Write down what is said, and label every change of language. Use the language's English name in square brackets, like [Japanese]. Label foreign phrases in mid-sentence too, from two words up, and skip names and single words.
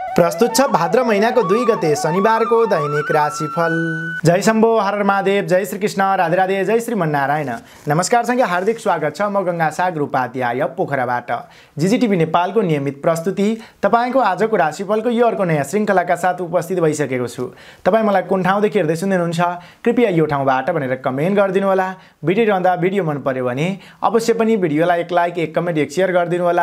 [Nepali] प्रस्तुत छ भाद्र महिनाको 2 गते शनिबारको दैनिक राशिफल। जय शम्भो, हर महादेव, जय श्री कृष्ण, राधे राधे, जय श्रीमन्नारायण। नमस्कार सँगै हार्दिक स्वागत छ म गंगा सागर उपाध्याय पोखराबाट। जीजीटिभी नेपालको नियमित प्रस्तुति तपाईको आजको राशिफलको यो अर्को नयाँ श्रृङ्खलाका साथ उपस्थित भइसकेको छु। तपाई मलाई कुन ठाउँदेखि हेर्दै सुन्दै हुनुहुन्छ कृपया यो ठाउँबाट भनेर कमेन्ट गरिदिनु होला। भिडियो रहँदा भिडियो मन पर्यो भने अवश्य पनि भिडियोलाई एक लाइक, एक कमेन्ट, एक शेयर गरिदिनु होला।